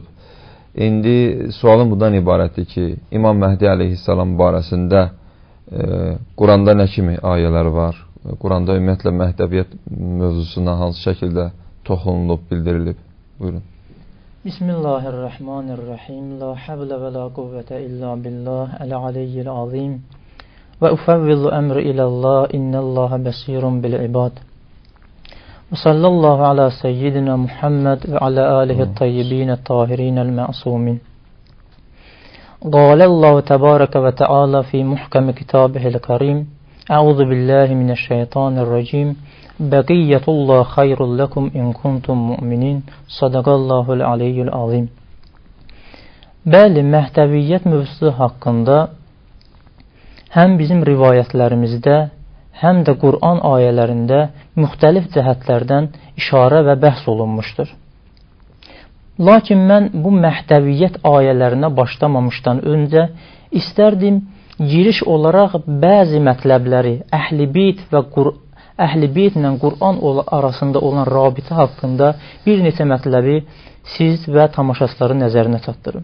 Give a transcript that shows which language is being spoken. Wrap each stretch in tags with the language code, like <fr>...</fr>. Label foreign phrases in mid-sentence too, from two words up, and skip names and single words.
<az>İndi sualım bundan ibarətdir ki, İmam Məhdi əleyhissalam barəsində Quranda nə kimi ayələr var? Quranda ümumiyyətlə Məhdəviyyət mövzusuna hansı şəkildə toxunulub, bildirilib? Buyurun.</az> <ar>Bismillahirrahmanirrahim. لا حول ولا قوة إلا بالله العلي العظيم. وأفوض أمري إلى الله إن الله بصير بالعباد. وصلى الله على سيدنا محمد وعلى آله الطيبين الطاهرين المعصومين. قال الله تبارك وتعالى في محكم كتابه الكريم أعوذ بالله من الشيطان الرجيم بقية الله خير لكم إن كنتم مؤمنين صدق الله العلي العظيم.</ar> <az>Bəli, Məhdəviyyət mövzusu haqqında həm bizim rivayətlərimizdə, həm də Quran ayələrində müxtəlif cəhətlərdən işarə və bəhs olunmuşdur. Lakin mən bu Məhdəviyyət ayələrinə başlamamışdan öncə istərdim giriş olaraq bəzi mətləbləri Əhl-i Beyt və Əhl-i Beyt ilə Quran arasında olan rabitə haqqında bir neçə mətləbi siz və tamaşaçıların nəzərinə çatdırım.</az>